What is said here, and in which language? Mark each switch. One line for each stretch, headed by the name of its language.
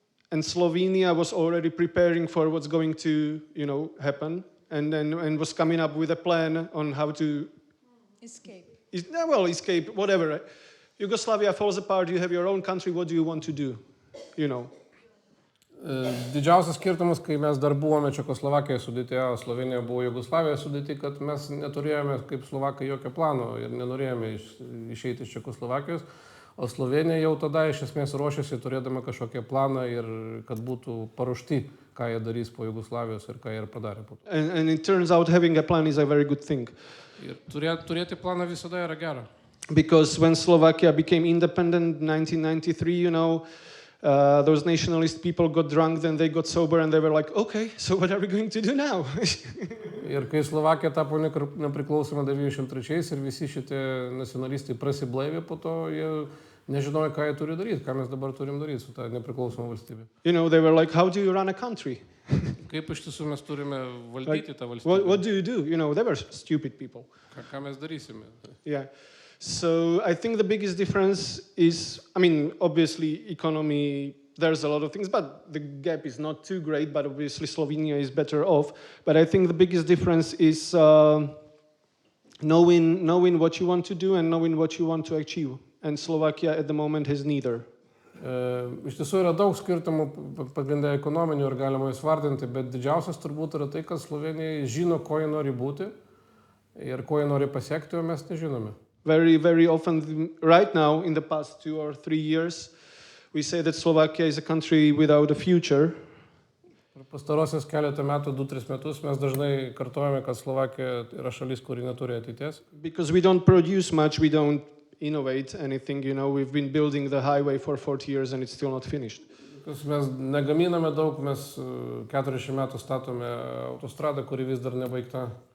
English: and Slovenia was already preparing for what's going to, happen, and was coming up with a plan on how to Escape. escape, whatever. Yugoslavia falls apart, you have your own country, what do you want to do?
Lithuanian: Didžiausias skirtumas, kai mes dar buvome Čekoslovakijoje sudėti, Slovenija buvo Jugoslavijoje sudėti, kad mes neturėjome kaip Slovakai jokio plano ir nenorėjome išeiti iš Čekoslovakijos, o Slovenija jau tada iš esmės ruošiasi turėdama kažkokią planą ir kad būtų paruošti, ką jie darys po Jugoslavijos ir ką jie padarė po to.
English: And it turns out having a plan is a very good thing.
Lithuanian: Ir turėti planą visada yra gera.
English: Because when Slovakia became independent in 1993, those nationalist people got drunk, then they got sober, and they were like, okay, so what are we going to do now?
Lithuanian: Ir kai Slovakija tapo nepriklausoma 1993 ir visi šitie nacionalistai prasiblaivė, po to jie nežinojo, ką jie turi daryti, ką mes dabar turim daryti su tą nepriklausomą valstybę.
English: They were like, how do you run a country?
Lithuanian: Kaip iš tiesų mes turime valdyti tą valstybę?
English: What do you do? They were stupid people.
Lithuanian: Ką mes darysime?
English: Yeah. So I think the biggest difference is, obviously economy, there's a lot of things, but the gap is not too great, but obviously Slovenia is better off. But I think the biggest difference is knowing what you want to do and knowing what you want to achieve. And Slovakia at the moment has neither.
Lithuanian: Iš tiesų yra daug skirtumų, pagrindai ekonominių ir galima įsvardinti, bet didžiausias turbūt yra tai, kad Slovenija žino, ko jie nori būti ir ko jie nori pasiekti, o mes nežinome.
English: Very, very often, right now, in the past 2 or 3 years, we say that Slovakia is a country without a future.
Lithuanian: Per pastarosius keletą metų, 2-3 metus, mes dažnai kartojame, kad Slovakija yra šalis, kuri neturi ateities.
English: Because we don't produce much, we don't innovate anything, we've been building the highway for 40 years and it's still not finished.
Lithuanian: Mes negaminame daug, mes 40 metų statome autostradą, kuri vis dar nebaigta.